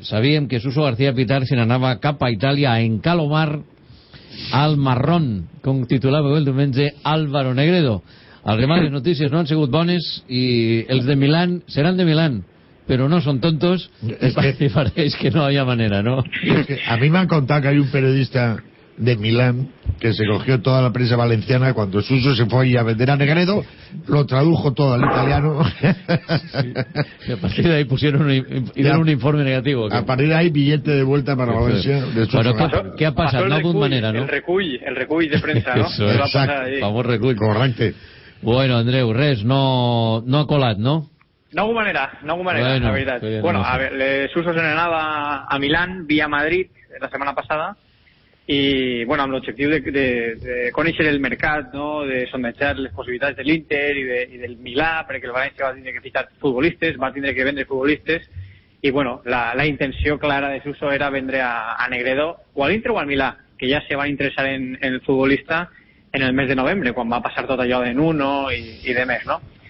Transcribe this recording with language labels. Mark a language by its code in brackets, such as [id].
[ca] Sabíem que Suso García Pitar se n'anava cap a Itàlia, a Encalomar, al Marrón, com titulava el diumenge Álvaro Negredo. Els remats de notícies no han sigut bones i els de Milán seran de Milán, però no són tontos, i pareix que no hi ha manera, no? [es] Es que [ca] a mi m'han contat que hi ha un periodista de Milán que [es] se cogió toda la prensa valenciana cuando Suso se fue a vender a Negredo, lo tradujo todo al italiano. Sí. A partir de ahí pusieron un informe negativo. ¿Qué? A partir de ahí, billete de vuelta para Valencia. De Suso. Bueno, ¿qué ha pasado? No, recull, manera, ¿no? El recull de prensa, ¿no? Eso, exacto. Vamos, recull. [ca] Correcte. Bueno, Andreu, res, no ha colat, ¿no? [es] No hubo manera, bueno, la verdad. Bien, bueno, no sé. A ver, Suso se enanaba a Milán vía Madrid la semana pasada. [ca] I, bueno, amb l'objectiu de conèixer el mercat, no?, de sondejar les possibilitats de l'Inter i del Milà, perquè el València va tindre que fitar futbolistes, va tindre que vendre futbolistes, i, bueno, la intenció clara de Suso era vendre a Negredo, o a l'Inter o al Milà, que ja se va interessar en el futbolista en el mes de novembre, quan va passar tot allò de Nuno i de més, no?